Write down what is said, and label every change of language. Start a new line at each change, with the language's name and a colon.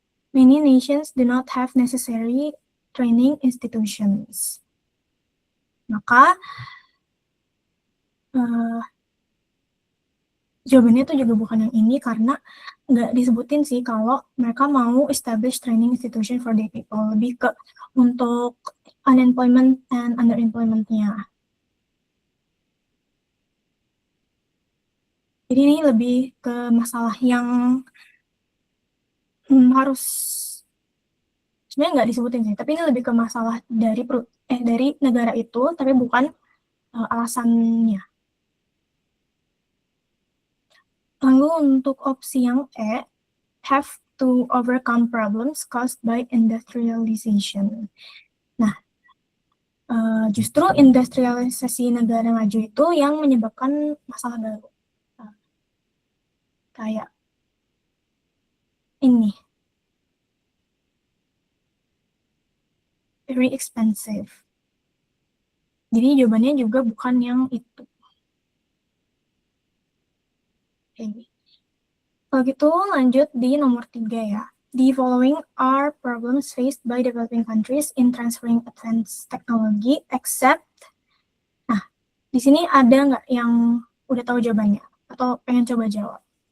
English: many nations do not have necessary training institutions.
Indonesian: Maka jawabannya tuh juga bukan yang ini karena nggak disebutin sih kalau mereka mau
English: establish training institution for their people,
Indonesian: lebih ke untuk
English: unemployment and underemployment-
Indonesian: nya. Jadi ini lebih ke masalah yang harus sebenarnya nggak disebutin sih, tapi ini lebih ke masalah dari negara itu, tapi bukan alasannya. Lalu untuk opsi yang E,
English: have to overcome problems caused by industrialization.
Indonesian: Nah, justru industrialisasi negara maju itu yang menyebabkan masalah baru. Kayak ini,
English: very expensive.
Indonesian: Jadi jawabannya juga bukan yang itu. Oke. Kalau gitu lanjut di nomor 3 ya.
English: The following are problems faced by developing countries in transferring advanced technology except.
Indonesian: Nah, di sini ada nggak yang udah tahu jawabannya? Atau pengen coba jawab?